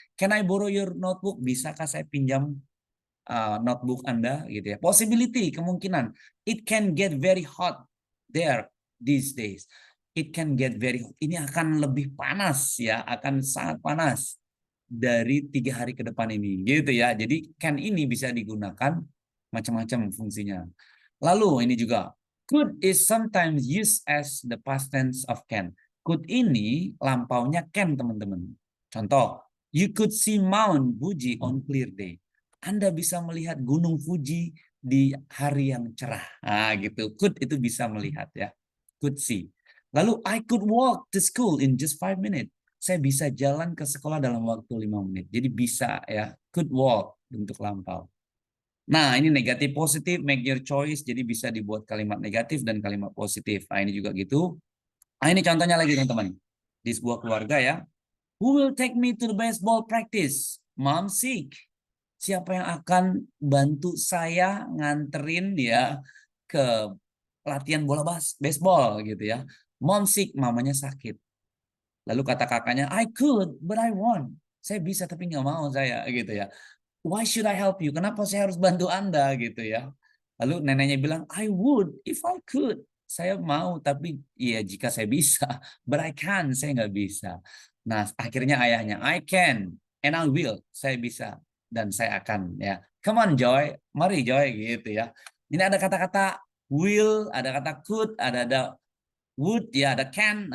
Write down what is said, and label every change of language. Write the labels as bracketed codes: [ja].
[en] Can I borrow your notebook? [id] Bisakah saya pinjam notebook Anda gitu ya. [en] Possibility, kemungkinan. It can get very hot there these days. It can get very hot. [id] Ini akan lebih panas ya, akan sangat panas dari 3 hari ke depan ini gitu ya. Jadi can ini bisa digunakan macam-macam fungsinya. Lalu ini juga, [en] could is sometimes used as the past tense of can. Could [id] ini lampaunya can, teman-teman. Contoh, [en] you could see Mount Fuji on clear day. [id] Anda bisa melihat Gunung Fuji di hari yang cerah. Nah, gitu. Could itu bisa melihat ya. [en] Could see. Lalu, I could walk to school in just 5 minutes. [id] Saya bisa jalan ke sekolah dalam waktu 5 menit. Jadi bisa ya. Could walk untuk lampau. Nah, ini negatif positif, [en] make your choice. [id] Jadi bisa dibuat kalimat negatif dan kalimat positif. Nah, ini juga gitu. Nah, ini contohnya lagi, teman-teman. Di sebuah keluarga ya. [en] Who will take me to the baseball practice? Mom sick. [id] Siapa yang akan bantu saya nganterin dia ke latihan bola baseball gitu ya. [en] Mom sick, [id] mamanya sakit. Lalu kata kakaknya, [en] I could, but I won't. [id] Saya bisa tapi nggak mau saya gitu ya. [en] Why should I help you? [id] Kenapa saya harus bantu Anda gitu ya? Lalu neneknya bilang, [en] I would if I could. [id] Saya mau tapi ya jika saya bisa. [en] But I can, [id] saya nggak bisa. Nah akhirnya ayahnya, [en] I can and I will. [id] Saya bisa dan saya akan ya. [en] Come on Joy, [id] mari Joy gitu ya. Ini ada kata-kata will, ada kata could, ada would, ya ada can.